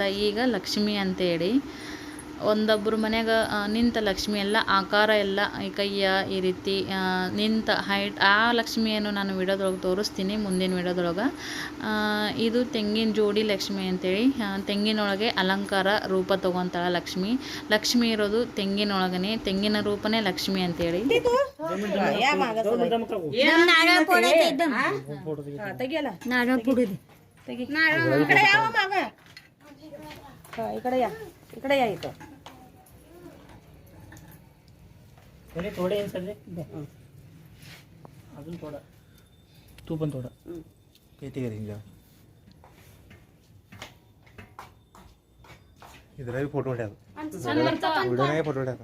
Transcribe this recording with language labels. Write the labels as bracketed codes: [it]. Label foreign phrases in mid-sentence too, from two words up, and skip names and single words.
[kn] ಈಗ ಲಕ್ಷ್ಮಿ ಅಂತೇಳಿ ಒಂದೊಬ್ಬರು ಮನ್ಯಾಗ ನಿಂತ ಲಕ್ಷ್ಮಿ ಎಲ್ಲ ಆಕಾರ ಎಲ್ಲ ಈ ಕೈಯ ಈ ರೀತಿ ನಿಂತ ಹೈಟ್ ಆ ಲಕ್ಷ್ಮಿಯನ್ನು ನಾನು ವಿಡಿಯೋದೊಳಗೆ ತೋರಿಸ್ತೀನಿ ಮುಂದಿನ ವಿಡಿಯೋದೊಳಗೆ. ಇದು ತೆಂಗಿನ ಜೋಡಿ ಲಕ್ಷ್ಮಿ ಅಂತೇಳಿ, ತೆಂಗಿನೊಳಗೆ ಅಲಂಕಾರ ರೂಪ ತೊಗೊತಾಳೆ ಲಕ್ಷ್ಮಿ. ಲಕ್ಷ್ಮಿ ಇರೋದು ತೆಂಗಿನೊಳಗನೆ, ತೆಂಗಿನ ರೂಪನೇ ಲಕ್ಷ್ಮಿ ಅಂತೇಳಿ. [mr] थोडे सगळे अजून थोडा तू पण थोडा किती करेन जा [hi] इधर भी [mr] फोटो टाक व्हिडिओ नाही फोटो टाक